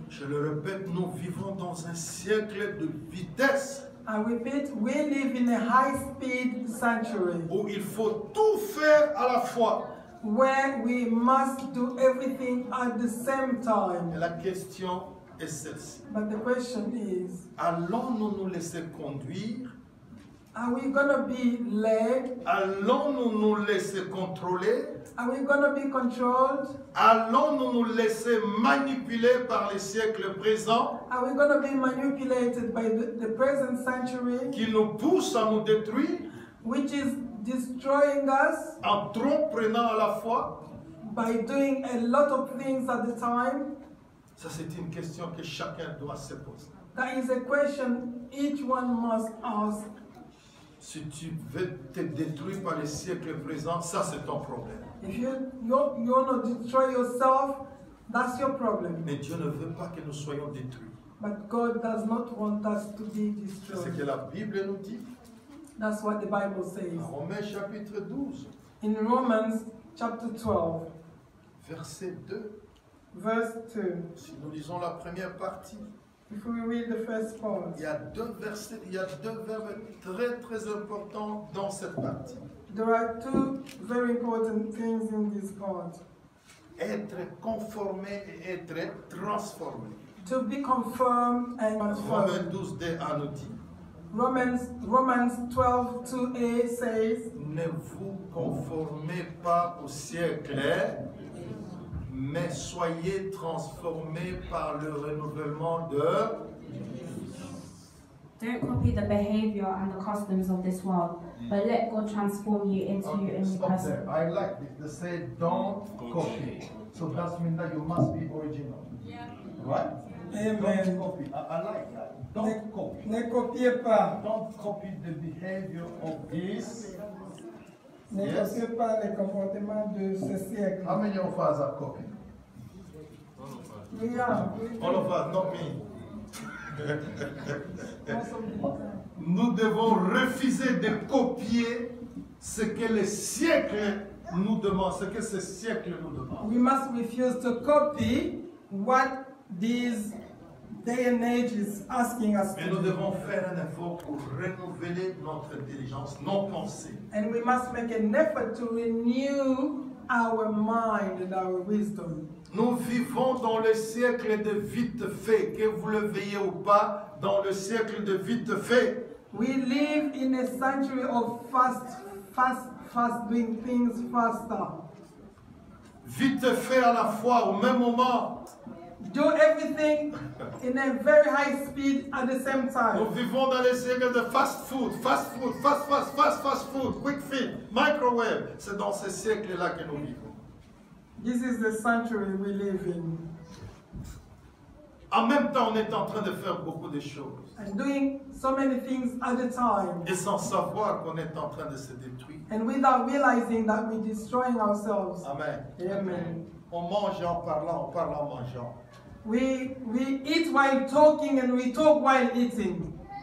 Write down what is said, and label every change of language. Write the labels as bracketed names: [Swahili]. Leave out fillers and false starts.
[French] Je le répète, nous vivons dans un siècle de vitesse [English] I repeat, we live in a high-speed century [French] où il faut tout faire à la fois. [English] where we must do everything at the same [French] Et [English] time. [French] la question est celle-ci. [English] But the question is, [French] Allons-nous nous laisser conduire? [English] are we going to be led? [French] Allons-nous nous laisser contrôler? [English] Are we going to be controlled? [French] Allons-nous nous laisser manipuler par les siècles présents [English] Are we going to be manipulated by the present century, [French] qui nous poussent à nous détruire [English] which is destroying us [French] en trop prenant à la fois? [English] by doing a lot of things at the time? [French] Ça, c'est une question que chacun doit se poser. [English] That is a question each one must ask. [French] Si tu veux te détruire par les siècles présents, ça c'est ton problème. [English] If you want to destroy yourself, that's your problem. [French] Mais Dieu ne veut pas que nous soyons détruits. [English] But God does not want us to be [French] C'est ce que [English] destroyed. [French] la Bible nous dit. [English] That's what the Bible says. [French] En Romains chapitre 12, [English] In Romans chapter 12, [French] verset 2. [English] verse 2, [French] Si nous lisons la première partie, [English] if we read the first part, [French] il y a deux versets, il y a deux verbes très très importants dans cette partie. [English] there are two very important things in this part. [French] Être conformé et être transformé. [English] To be confirmed and [French] Romains [English] transformed. [French] 12, 2a nous dit, [English] Romans 12, 2a says, [French] ne vous conformez pas au siècle, mais soyez transformés par le renouvellement de... [English] Don't copy the behavior and the customs of this world, but let God transform you into a new Stop person. there. I like this. They say don't copy. So that means that you must be original. Right? Amen. Don't copy. I like that. Don't copy. [French] Ne copiez pas. [English] Don't copy the behavior of this. [French] Ne [English] Yes. [French] copiez pas les comportements de ce siècle. [English] How many of us are copying? We are. All of us, not me. Most of the time. [French] Nous devons refuser de copier ce que les siècles nous demandent, ce que ces siècles nous demandent. [English] We must refuse to copy what these day and age is asking us [French] Mais [English] to [French] nous [English] do. [French] devons faire un effort pour renouveler notre intelligence, nos pensées. [English] And we must make an effort to renew our mind and our wisdom. [French] Nous vivons dans le siècle de vite fait, que vous le veuillez ou pas, dans le siècle de vite fait. [English] We live in a century of fast doing things faster. [French] Vite fait à la fois, au même moment. [English] Do everything in a very high speed at the same [French] Nous [English] time. [French] vivons dans le siècle de [English] fast food, fast food, quick feed, microwave. [French] C'est dans ce siècle-là que nous vivons. [English] This is the century we live in. [French] En même temps, on est en train de faire beaucoup de choses. [English] And doing so many things at a time. [French] Et sans savoir qu'on est en train de se détruire. [English] And without realizing that we're destroying ourselves. [French] Amen. [English] Amen. [French] On mange en parlant, on parle en mangeant. [English] We eat while talking and we talk while eating.